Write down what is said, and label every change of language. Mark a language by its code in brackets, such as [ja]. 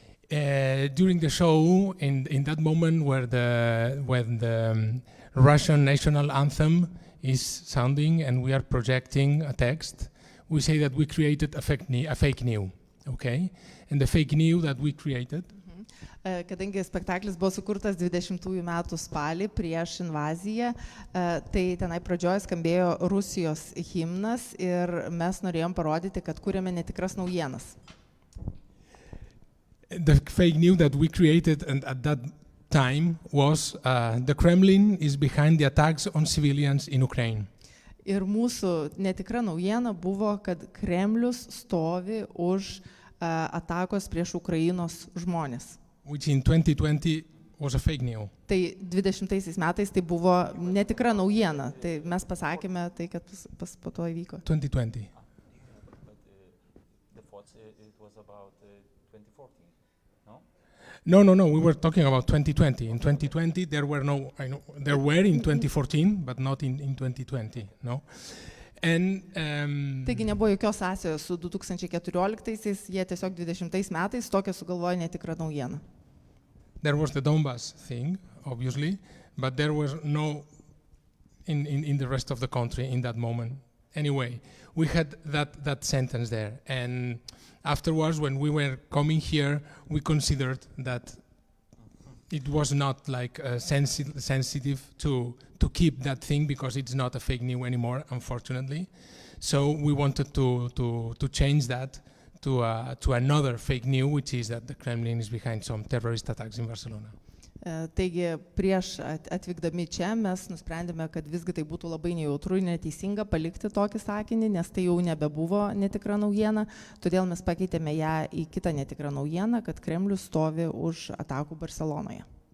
[en] During the show, in that moment when the Russian national anthem is sounding and we are projecting a text, we say that we created a fake news, okay? And the fake news that we created. [lt] Kadangi spektaklis buvo sukurtas 20 metų spalį prieš invaziją, tai tenai pradžioje skambėjo Rusijos himnas ir mes norėjom parodyti, kad kūrėme netikras naujienas. [en] The fake news that we created at that time was the Kremlin is behind the attacks on civilians in Ukraine. [lt] Ir mūsų netikra naujiena buvo, kad Kremlius stovi už atakos prieš Ukrainos žmonės. [en] Which in 2020 was a fake news. [lt] Tai 20 metais tai buvo netikra naujiena. Tai mes pasakėme tai, kad po to įvyko. [en] 2020. It was about 2014, no? No, we were talking about 2020. In 2020 there were in 2014, but not in 2020, no? And [lt] taigi nebuvo jokios sąsajos su 2014-aisiais, jie tiesiog 20 metais tokią sugalvojo netikrą naujieną. [en] There was the Donbass thing, obviously, but there was no in the rest of the country in that moment. Anyway, we had that sentence there, and afterwards, when we were coming here, we considered that it was not like sensitive to keep that thing because it's not a fake news anymore, unfortunately. So we wanted to change that to another fake news, which is that the Kremlin is behind some terrorist attacks in Barcelona. [lt] Taigi prieš atvykdami čia mes nusprendėme, kad visgi tai būtų labai nejautru ir neteisinga palikti tokį sakinį, nes tai jau nebebuvo netikra naujiena, todėl mes pakeitėme ją į kitą netikrą naujieną, kad Kremlius stovi už atakų Barselonoje.